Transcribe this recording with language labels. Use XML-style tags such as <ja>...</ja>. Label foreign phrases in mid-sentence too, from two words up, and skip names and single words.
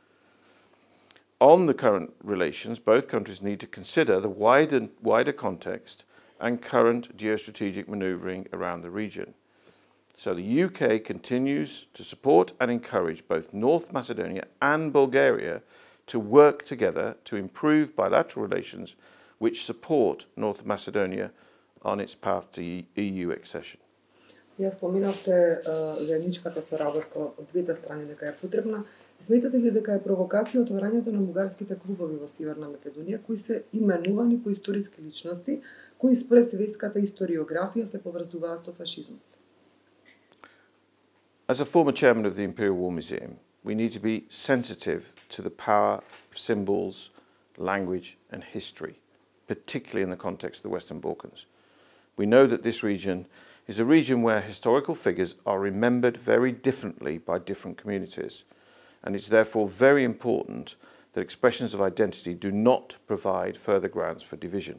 <en>On the current relations, both countries need to consider the wider context and current geostrategic manoeuvring around the region. So the UK continues to support and encourage both North Macedonia and Bulgaria to work together to improve bilateral relations which support North Macedonia on its path to EU accession.</en> <mk>Ја споминавте заедничката соработка од двете страни дека е потребна. Сметате ли дека е провокација отворањето на бугарските клубови во Северна Македонија, кои се именувани по историски личности, кои според светската историографија се поврзуваат со фашизмот?</mk> <en>As a former chairman of the Imperial War Museum, we need to be sensitive to the power of symbols, language and history, particularly in the context of the Western Balkans. We know that this region is a region where historical figures are remembered very differently by different communities, and it's therefore very important that expressions of identity do not provide further grounds for division.</en>